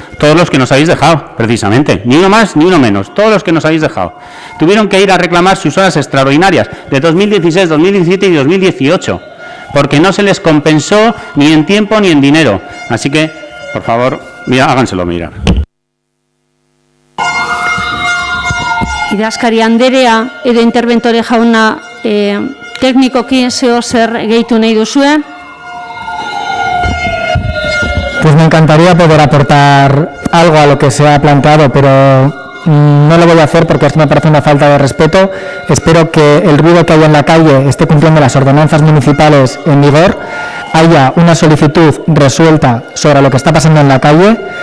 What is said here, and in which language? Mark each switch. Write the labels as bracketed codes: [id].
[es] Todos los que nos habéis dejado, precisamente. Ni uno más, ni uno menos. Todos los que nos habéis dejado. Tuvieron que ir a reclamar sus horas extraordinarias de 2016, 2017 y 2018. Porque no se les compensó ni en tiempo ni en dinero. Así que, por favor, háganselo mirar. [eu] Idazkari anderea edo interventore jauna teknikoki zeo zer gehitu nahi duzue? [es] Pues me encantaría poder aportar algo a lo que se ha planteado, pero no lo voy a hacer porque esto me parece una falta de respeto. Espero que el ruido que haya en la calle esté cumpliendo las ordenanzas municipales en vigor, haya una solicitud resuelta sobre lo que está pasando en la calle.